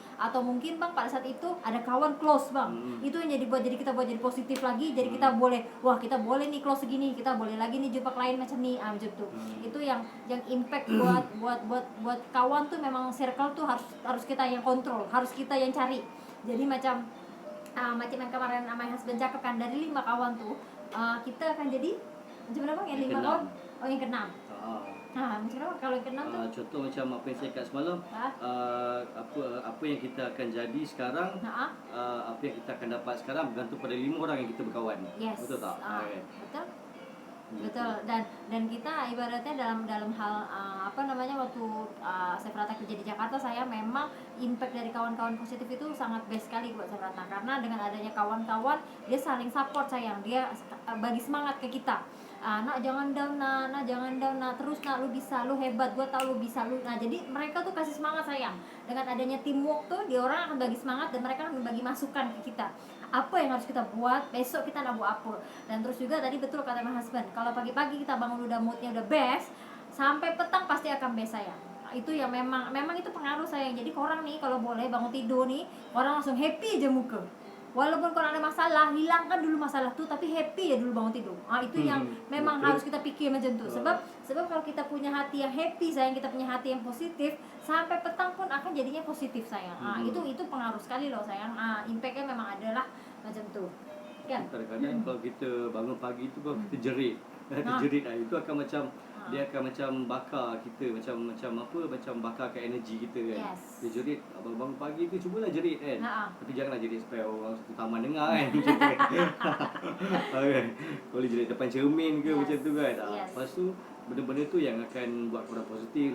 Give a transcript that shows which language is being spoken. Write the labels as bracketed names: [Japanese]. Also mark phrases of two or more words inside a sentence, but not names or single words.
[Malay] Atau mungkin bang pada saat itu ada kawan close bang, itu yang kita buat jadi positif lagi. Jadi kita boleh, kita boleh nih close segini, kita boleh lagi nih jumpa klien macam nih, macam tuh. Itu yang impact buat kawan tuh, memang circle tuh harus kita yang kontrol, harus kita yang cari. Jadi macam yang kemarin [English] my husband [Malay] cakap kan, dari 5 kawan tuh kita akan jadi macam mana bang, yang 5 kawan? Yang ke-6. Macam mana kalau yang ke-6 tuh? Contoh macam apa yang saya cakap semalam, apa yang kita akan jadi sekarang, apa yang kita akan dapat sekarang bergantung pada 5 orang yang kita berkawan. Betul tak? Betul. Dan kita ibaratnya dalam hal waktu saya Prata kerja di Jakarta, saya memang impact dari kawan-kawan positif itu sangat best sekali buat saya Prata, karena dengan adanya kawan-kawan, dia saling support sayang, dia bagi semangat ke kita. Nak jangan down, nak jangan down, nak terus, nak lu bisa, lu hebat, gua tahu lu bisa, lu. Nah jadi mereka tuh kasih semangat sayang. Dengan adanya teamwork tuh, dia orang akan bagi semangat dan mereka akan bagi masukan ke kita. Apa yang harus kita buat, besok kita nak buat apa. Dan terus juga tadi betul kata [English] my husband, [Malay] kalau pagi-pagi kita bangun udah moodnya udah best, sampai petang pasti akan best sayang. Itu yang memang itu pengaruh sayang. Jadi korang nih kalau boleh bangun tidur nih, orang langsung happy aja muka. Walaupun kalau ada masalah, hilangkan dulu masalah tuh, tapi happy ya dulu bangun tidur. Itu yang memang harus kita pikir macam tuh. Sebab kalau kita punya hati yang happy sayang, kita punya hati yang positif, sampai petang pun akan jadinya positif sayang. Itu pengaruh sekali loh sayang. Impactnya memang adalah macam tuh. Ya. Kadang-kadang kalau kita bangun pagi itu kalau kita jerit, itu akan macam dia akan macam bakar kita, macam bakarkan energi kita kan. Dia jerit, bangun pagi tu cubalah jerit kan. Tapi janganlah jerit supaya orang satu taman dengar kan. Macam tu kan. Boleh jerit depan cermin ke macam tu kan. Lepas tu benda-benda tu yang akan buat korang positif.